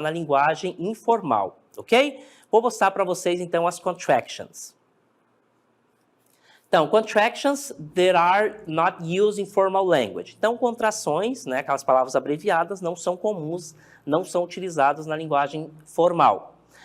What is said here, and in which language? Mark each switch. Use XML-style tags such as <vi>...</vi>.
<pt>Na linguagem informal, ok? Vou mostrar para vocês, então, as contractions.</pt> <en>Então, contractions that are not used in formal language.</en> <pt>Então, contrações, né, aquelas palavras abreviadas, não são comuns, não são utilizadas na linguagem formal.</pt>